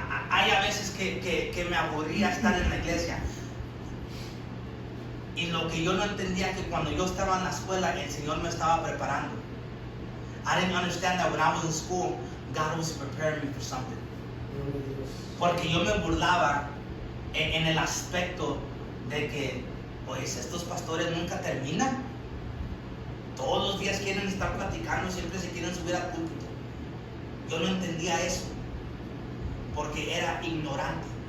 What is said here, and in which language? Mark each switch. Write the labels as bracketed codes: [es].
[es] Hay a veces que me aburría estar en la iglesia. Y lo que yo no entendía que cuando yo estaba en la escuela, el Señor me estaba preparando. [en] I didn't understand that when I was in school, God was preparing me for something. [es] Porque yo me burlaba en el aspecto de que, pues, estos pastores nunca terminan. Todos los días quieren estar platicando, siempre se quieren subir al púlpito. Yo no entendía eso, porque era ignorante.